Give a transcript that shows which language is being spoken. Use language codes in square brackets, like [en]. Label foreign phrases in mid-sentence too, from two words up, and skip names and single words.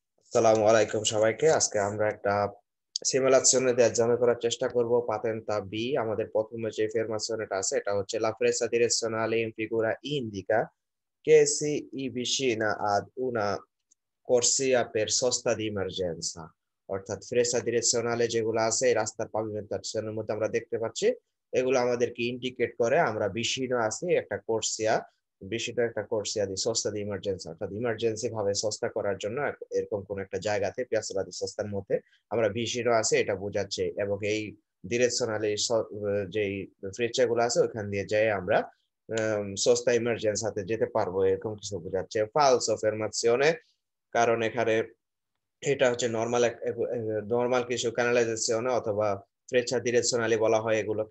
[bn] আসসালামু আলাইকুম সবাইকে। আজকে আমরা একটা সিমুলেশনের এক্সামে করার চেষ্টা করব। [it] patente B [bn] আমাদের প্রথমে যে ফরমেশনটা আছে এটা হচ্ছে [it] la presa direzionale in figura indica che si avvicina ad una corsia per sosta di emergenza। [bn] অর্থাৎ [it] freccia direzionale [bn] যেগুলো আছে এই রাস্তার পাবিমেন্টাশনের মধ্যে আমরা দেখতে পাচ্ছি এগুলো আমাদেরকে ইন্ডিকেট করে আমরা বিশিষ্ট আছি একটা কোর্সিয়া বিশিষ্ট একটা [it] corsia di sosta di emergenza [bn] অর্থাৎ ইমার্জেন্সি ভাবে সস্তা করার জন্য এরকম কোন একটা জায়গাতে [it] piazzola di sosta [bn] মধ্যে আমরা বিশিষ্ট আছে এটা বোঝাচ্ছে এবং এই ডিরেকশনালি যেই ফ্রেচা গুলো আছে ওখান দিয়ে যাই আমরা [it] sosta emergenza [bn] যেতে পারবো এরকম কিছু বোঝাচ্ছে [it] falso affermazione [bn] কারণ এখানে এটা হচ্ছে নরমাল কিছু ক্যানালাইজেশন অথবা [it] frecce direzionali [bn] বলা হয় এগুলোকে।